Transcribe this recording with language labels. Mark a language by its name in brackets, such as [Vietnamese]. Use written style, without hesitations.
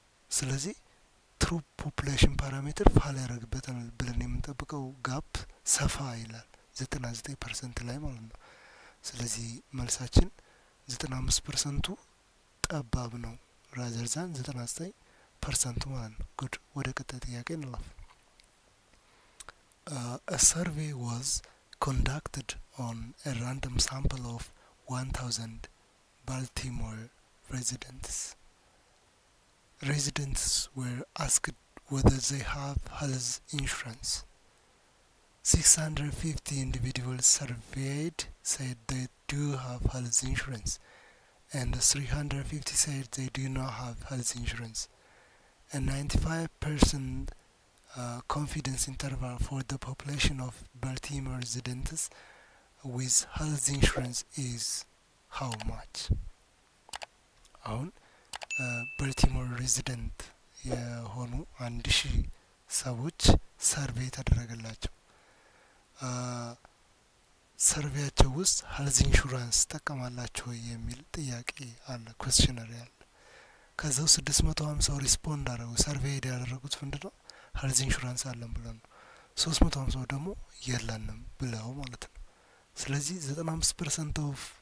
[Amharic] ስለዚህ ትሩ ፖፑሌሽን ፓራሜትር ፋል ያደርግበታል ብለን የምንጠብቀው ጋፕ ሰፋ ይላል 99% ላይ ማለት ነው ስለዚህ መልሳችን 95% ጠባብ ነው [English] rather than 99% [Amharic] ማለት ነው ጉድ ወደ ቀጣይ ጥያቄ እንለፍ [English] a survey was conducted on a random sample of 1000 Baltimore residents. Residents were asked whether they have health insurance. 650 individuals surveyed said they do have health insurance, and 350 said they do not have health insurance. A 95% confidence interval for the population of Baltimore residents with health insurance is how much? [Amharic] አሁን ባልቲሞር ሬዚደንት የሆኑ 1000 ሰዎች ሰርቬይ ተደረገላቸው ሰርቬያቸው ውስጥ ሄልዝ ኢንሹራንስ ተጠቀማላችሁ የሚል ጥያቄ አለ ኩዌስቸነሪ አለ ከዛው 650 ሪስፖንድ አደረጉ ሰርቬይ ያደረጉት ምንድነው ሄልዝ ኢንሹራንስ አለን ብለው ነው 350 ደግሞ የለንም ብለው ማለት ነው ስለዚህ 95% ኦፍ